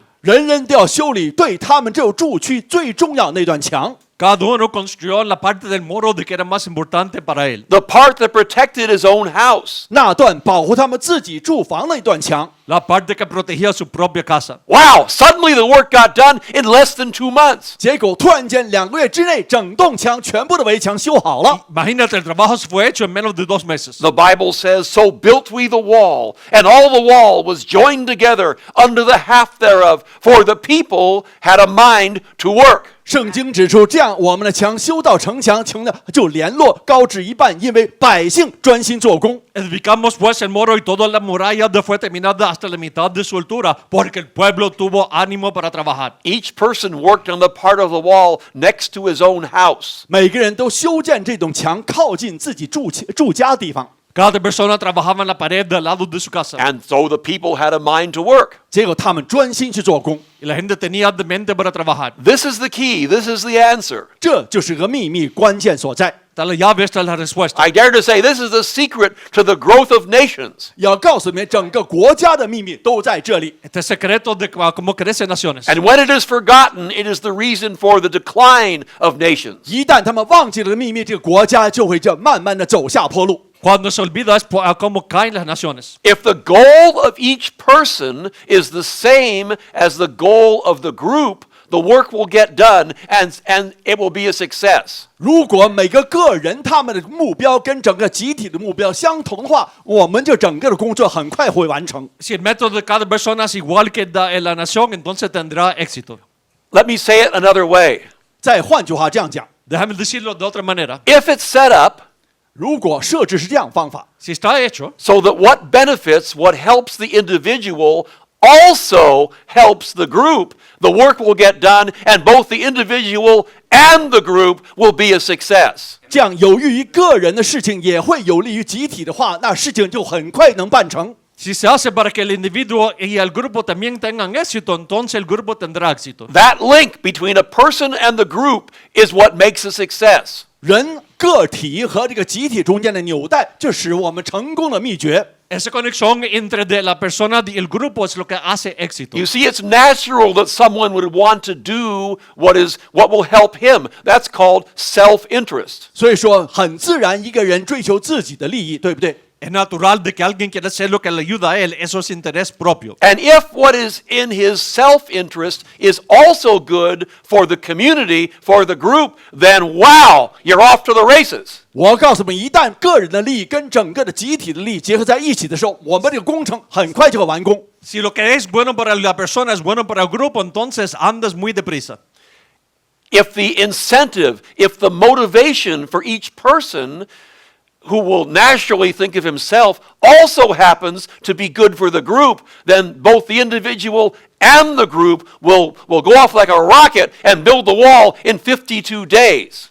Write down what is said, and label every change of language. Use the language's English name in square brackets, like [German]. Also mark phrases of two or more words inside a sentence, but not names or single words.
[Chinese] 人人都要修理对他们这个住区最重要那段墙， [Spanish] Cada uno construyó la parte del muro de que era más importante para él. [English] The part that protected his own house. [Chinese] 那段保护他们自己住房那段墙。 [Spanish] La parte que protegía su propia casa. [English] Wow, suddenly the work got done in less than 2 months. [Chinese] 结果突然间2个月之内，整栋墙全部的围墙修好了。 [Spanish] Imagínate, el trabajo se fue hecho en menos de 2 meses. [English] The Bible says, so built we the wall, and all the wall was joined together under the half thereof, for the people had a mind to work. [Chinese] 圣经指出，这样我们的墙修到城墙，墙呢就联络高至一半，因为百姓专心做工。 [Spanish] Edificamos pues el muro y toda la muralla fue terminada hasta la mitad de su altura, porque el pueblo tuvo ánimo para trabajar. [English] Each person worked on the part of the wall next to his own house. [Chinese] 每个人都修建这栋墙，靠近自己住家的地方。 [Spanish] Cada persona trabajaba en la pared del lado de su casa. [English] And so the people had a mind to work. [Chinese] 结果他们专心去做工， [Spanish] Y la gente tenía de mente para trabajar. [English] This is the key. This is the answer. [Chinese] 这就是个秘密关键所在。 [Spanish] Está la llave, está la respuesta. [English] I dare to say this is the secret to the growth of nations. [Chinese] 要告诉你们，整个国家的秘密都在这里。 [Spanish] Este secreto de cómo crecen naciones. [English] And when it is forgotten, it is the reason for the decline of nations. [Chinese] 一旦他们忘记了秘密，这个国家就会慢慢的走下坡路。 [Spanish] Cuando se olvida es cómo caen las naciones. [English] If the goal of each person is the same as the goal of the group, the work will get done and it will be a success. [Chinese] 如果每个个人他们的目标跟整个集体的目标相同的话，我们就整个的工作很快会完成。 [Spanish] Si el método de cada persona es igual que la nación, entonces tendrá éxito. [English] Let me say it another way. [Chinese] 再换句话这样讲， [Spanish] Déjame decirlo de otra manera. [English] If it's set up [Chinese] 如果设置是这样方法， [Spanish] Si está hecho, [English] so that what benefits, what helps the individual also helps the group, the work will get done and both the individual and the group will be a success. [Chinese] 这样有益于个人的事情也会有利于集体的话，那事情就很快能办成。 [Spanish] si se hace para que el individuo y el grupo también tengan éxito, entonces el grupo tendrá éxito. [English] That link between a person and the group is what makes a success. [Chinese] 人个体和这个集体中间的纽带，就使我们成功的秘诀。 [Spanish] Esa conexión entre de la persona y el grupo es lo que hace éxito. [English] You see, it's natural that someone would want to do what will help him. That's called self-interest. [Chinese] 所以说，很自然，一个人追求自己的利益，对不对？ [Spanish] Es natural de que alguien quiera hacer lo que le ayuda a él, eso es interés propio. [English] And if what is in his self-interest is also good for the community, for the group, then wow, you're off to the races. [Chinese] 我告诉你们，一旦个人的利益跟整个的集体的利益结合在一起的时候，我们这个工程很快就会完工。 [Spanish] Si lo que es bueno para la persona es bueno para el grupo, entonces andas muy deprisa. [English] If the incentive, if the motivation for each person who will naturally think of himself also happens to be good for the group, then both the individual and the group will go off like a rocket and build the wall in 52 days.